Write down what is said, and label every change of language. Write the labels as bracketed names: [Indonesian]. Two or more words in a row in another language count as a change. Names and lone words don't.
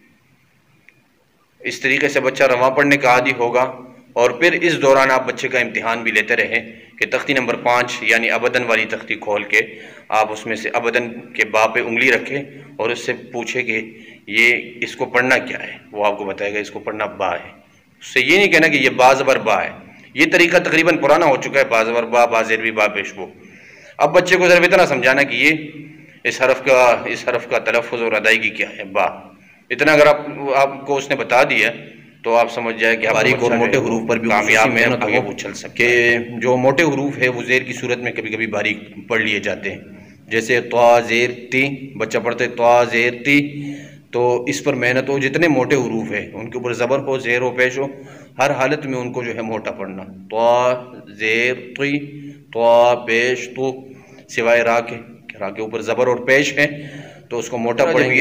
[Urdu] اس طریقے سے بچہ رواں پڑھنے کا عادی ہوگا، اور پھر اس دوران آپ بچے کا امتحان بھی لیتے رہیں کہ تختی نمبر 5 یعنی ابدن والی تختی کھول کے آپ اس میں سے ابدن کے با پہ انگلی رکھیں اور اس سے پوچھیں کہ یہ اس کو پڑھنا کیا ہے، وہ آپ کو بتائے گا اس کو پڑھنا با ہے۔ اس سے یہ نہیں کہنا کہ یہ با زبر با ہے، یہ طریقہ تقریباً پرانا ہو چکا ہے، با زبر با، با زیر بھی، با پیش بو۔ اب بچے کو صرف اتنا سمجھانا کہ یہ اس حرف کا تلفظ اور ادائیگی کیا ہے، با، اتنا اگر آپ کو اس نے بتا دیا تو آپ سمجھ جائے کہ باریک اور موٹے حروف پر بھی کامیاب محنت آگے وہ چل سکے، کہ جو موٹے حروف ہے وہ زیر کی صورت میں کبھی کبھی باریک پڑھ لیے جاتے ہیں، جیسے طا زیر تی، بچہ پڑھتے طا زیر تی، تو اس پر محنت ہو، جتنے موٹے حروف ہیں ان کے اوپر زبر ہو، زیر ہو، پیش ہو، ہر حالت میں ان کو جو ہے موٹا پڑھنا، طا زیر تی، طا پیش تو، سوائے را کے اوپر زبر اور پیش ہے تو اس کو موٹا پڑھیں گے.